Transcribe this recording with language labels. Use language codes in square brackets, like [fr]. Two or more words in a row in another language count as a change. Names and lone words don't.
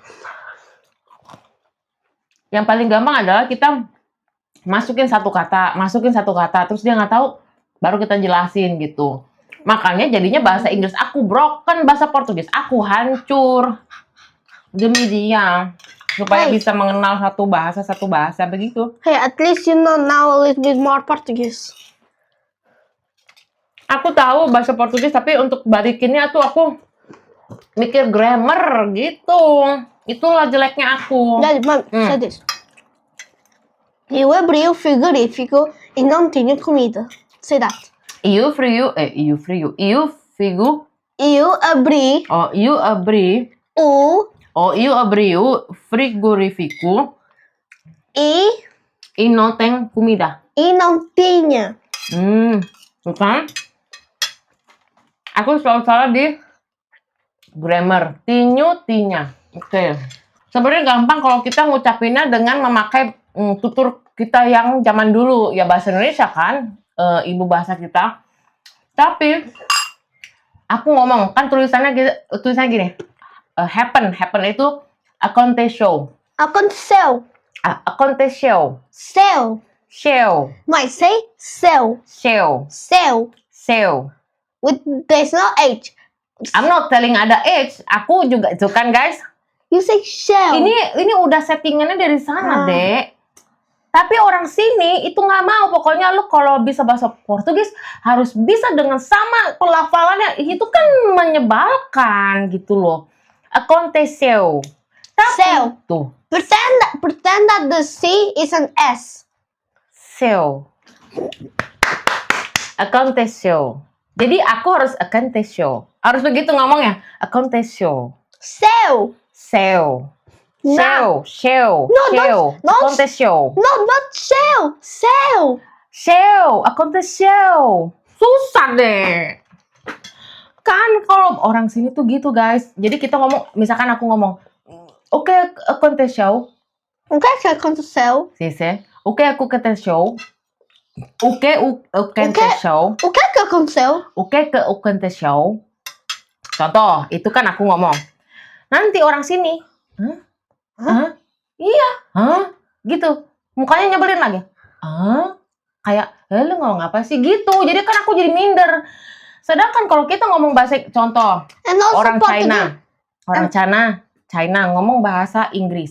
[id] Yang paling gampang adalah kita masukin satu kata, terus dia nggak tahu, baru kita jelasin gitu. Makanya jadinya bahasa Inggris aku broken, bahasa Portugis aku hancur demi dia, supaya bisa mengenal satu bahasa begitu. [en] Hey, at least you know now a little bit more Portuguese. [id] Aku tahu bahasa Portugis, tapi untuk balikinnya tuh aku mikir grammar gitu. Itulah jeleknya aku. [en] Daddy, mom, say this. [pt] Eu abri o frigorífico e não tinha comida. [en] Say that. [pt] Eu figu. Eu abri You abri o frigorífico e não tem comida. e não tinha. [id] Bukan? Aku selalu salah di grammar. Tinya. Oke. Sebenarnya gampang kalau kita ngucapinnya dengan memakai tutur kita yang zaman dulu. Ya bahasa Indonesia kan, ibu bahasa kita. Tapi aku ngomong, kan tulisannya gini. Happen itu aconteceu. [pt] Aconteceu. Aconteceu. Seu. Mas say seu. Seu. [en] There's no H. I'm not telling [id] ada H. Aku juga itu kan guys. [en] You say shell. [id] Ini udah settingannya dari sana, Dek. Tapi orang sini itu nggak mau. Pokoknya lu kalau bisa bahasa Portugis harus bisa dengan sama pelafalannya. Itu kan menyebalkan gitu loh. [pt] Aconteceu. Seu. [id] Tuh. [en] Pretend that the C is an S. [pt] Seu. Aconteceu. [id] Jadi aku harus aconteceu. Harus begitu ngomongnya. [pt] Aconteceu. Seu. Aconteceu. [en] No, not seu. [pt] Aconteceu. [id] Susah deh. Kan kalau orang sini tuh gitu guys. Jadi kita ngomong, misalkan aku ngomong, oke, [pt] aconteceu. O que aconteceu? [id] Sih. Oke, aku aconteceu. Oke, aconteceu. [pt] O que aconteceu? [id] Oke, aconteceu. Contoh, itu kan aku ngomong. Nanti orang sini, Hah? Iya. Gitu. Mukanya nyebelin lagi. Kayak, lu ngomong apa sih? Gitu. Jadi kan aku jadi minder. Sedangkan kalau kita ngomong bahasa, contoh, orang China ngomong bahasa Inggris.